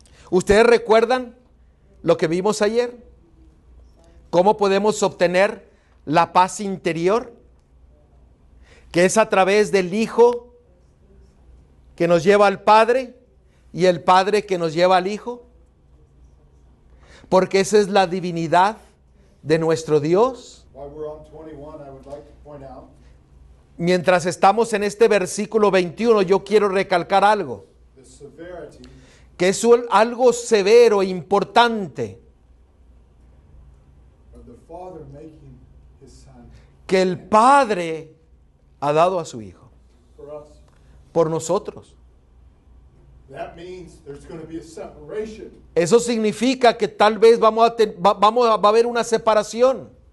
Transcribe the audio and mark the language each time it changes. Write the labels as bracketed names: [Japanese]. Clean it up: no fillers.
[Spanish] ¿Ustedes recuerdan lo que vimos ayer? ¿Cómo podemos obtener la paz interior? Que es a través del Hijo que nos lleva al Padre y el Padre que nos lleva al Hijo. Porque esa es la divinidad de nuestro Dios. [English] While we're on 21, I would like to point out [Spanish] Mientras estamos en este versículo 21, yo quiero recalcar algo, [English] the severity [Spanish] que es algo severo e importante, [English] of the Father making His Son [Spanish] que el Padre ha dado a su Hijo [English] for us. [Spanish] por nosotros. [English] That means there's going to be a separation. [Spanish] Eso significa que tal vez va a haber una separación.